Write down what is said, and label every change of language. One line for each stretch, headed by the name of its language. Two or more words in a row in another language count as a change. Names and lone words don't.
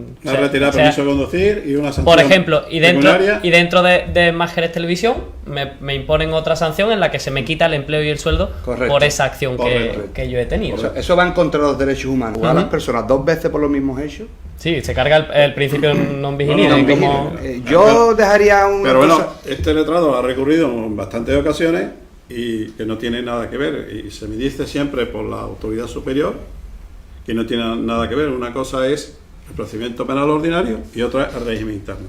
Spanish: Me retirar permiso de conducir y una sanción. Por ejemplo, y dentro de Más Jerez Televisión me imponen otra sanción en la que se me quita el empleo y el sueldo. Correcto. Por esa acción que yo he tenido. Eso va en contra de los derechos humanos. A las personas 2 veces por los mismos hechos. Sí, se carga el principio
Latin: non vigilare.
Spanish: Yo dejaría un. Pero bueno, este letrado ha recurrido en bastantes ocasiones y que no tiene nada que ver. Y se me dice siempre por la autoridad superior que no tiene nada que ver. Una cosa es el procedimiento penal ordinario y otra es el régimen interno.